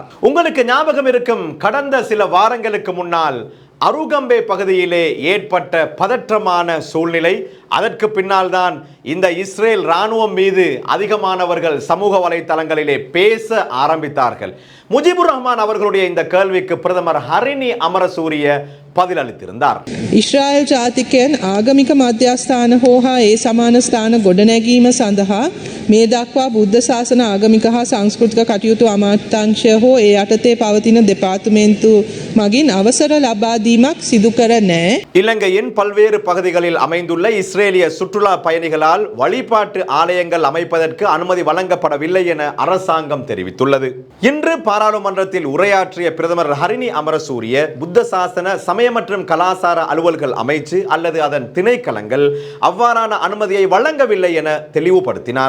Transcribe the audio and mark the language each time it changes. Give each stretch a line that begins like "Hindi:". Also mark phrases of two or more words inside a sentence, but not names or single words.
Tamil: உங்களுக்கு ஞாபகம் இருக்கும், கடந்த சில வாரங்களுக்கு முன்னால் அருகம்பே பகுதியிலே ஏற்பட்ட பதற்றமான சூழ்நிலை. அதற்கு பின்னால் தான் இந்த இஸ்ரேல் ராணுவம் மீது அதிகமானவர்கள் சமூக வலைத்தளங்களிலே பேச ஆரம்பித்தார்கள். முஜிபுர் ரஹ்மான் அவர்களுடைய இந்த கேள்விக்கு பிரதமர் ஹரினி அமரசூரிய பதிலளித்திருந்தார்.
Sinhala: ඉස්රායල් ජාතිකයන් ආගමික මධ්‍යස්ථාන හෝ හා ඒ සමාන ස්ථාන ගොඩනැගීම සඳහා මේ දක්වා බුද්ධ ශාසන ආගමික හා සංස්කෘතික කටයුතු අමාත්‍යාංශය හෝ ඒ යටතේ පවතින දෙපාර්තමේන්තු මගින් අවසර ලබා දීමක් සිදු කර නැහැ.
Tamil: இலங்கையின் பல்வேறு பகுதிகளில் அமைந்துள்ள இஸ்ரேலிய சுற்றுலா பயணிகளால் வழிபாட்டு ஆலயங்கள் அமைப்பதற்கு அனுமதி வழங்கப்படவில்லை என அரசாங்கம் தெரிவித்துள்ளது. இன்று பாராளுமன்றத்தில் உரையாற்றிய பிரதமர் ஹரினி அமரசூரிய புத்த சாசன சமய மற்றும் கலாசார அலுவல்கள் அமைச்சு அல்லது அதன் திணைக்களங்கள் அவ்வாறான அனுமதியை வழங்கவில்லை என தெளிவுபடுத்தினார்.